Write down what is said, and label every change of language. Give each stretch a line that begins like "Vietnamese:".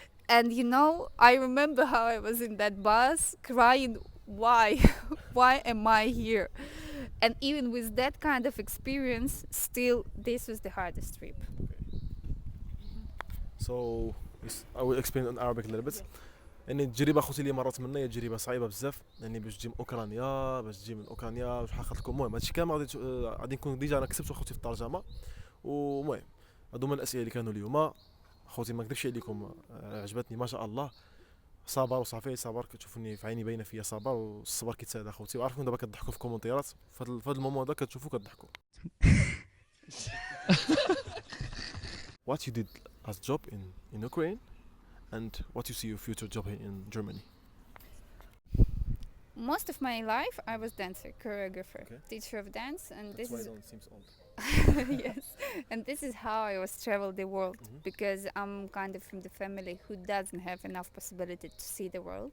English: And you know, I remember how I was in that bus crying, why why am I here? And even with that kind of experience, still this was the hardest trip. So I will explain in Arabic a little bit.
Arabic: يعني التجربه خوتي اللي مرات منها هي تجربه صعيبه بزاف، يعني باش تجي من اوكرانيا، باش تجي من اوكرانيا باش نحقق لكم. المهم هادشي كامل غادي نكون ديجا انا كتبت خوتي في الترجمه. ومهم هادو هما الاسئله اللي كانوا اليوم. خوتي ما نكذبش عليكم، عجبتني ما شاء الله. صبر وصافي، صبر كتشوفوني في عيني باينه فيا صبر، والصبر كيتساعد اخوتي. وعارفكم دابا كتضحكوا في الكومنتيرات، في هذا المومون هذا كتشوفوا كتضحكوا.
English: What you did as job in Ukraine and what you see your future job here in Germany? Most of my life I was dancer, choreographer, Okay. teacher of dance, and That's why is it seems old. yes, and this is how I was travel the world, because I'm kind of from the family who doesn't have enough possibility to see the world